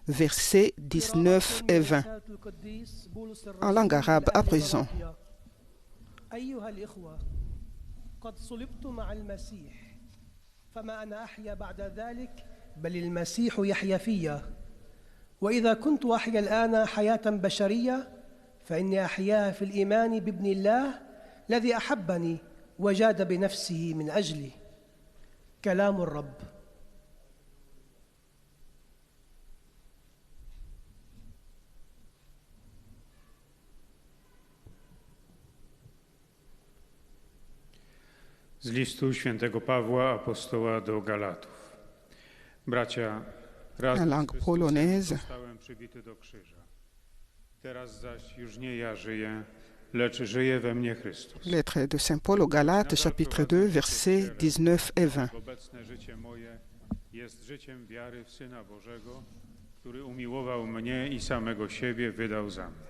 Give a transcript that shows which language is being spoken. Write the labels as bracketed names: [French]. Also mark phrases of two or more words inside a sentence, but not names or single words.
[French] versets 19 et 20. En langue arabe à présent. [Arabic] أيها الإخوة قد صلبت مع المسيح فما أنا أحيا بعد ذلك بل المسيح يحيا فيا وإذا كنت أحيا الآن حياة بشرية فإني أحياها في الإيمان بابن الله الذي أحبني وجاد بنفسه من أجلي كلام الرب. [Polish] Z listu świętego Pawła, apostoła do Galatów. Bracia, raz [French] En langue polonaise. [Polish] zostałem przybity do krzyża. Teraz zaś już nie ja żyję, lecz żyje we mnie Chrystus. [French] Lettre de Saint Paul aux Galates, chapitre 2, versets 19 et 20. [Polish] Obecne życie moje jest życiem wiary w Syna Bożego, który umiłował mnie i samego siebie wydał za mnie.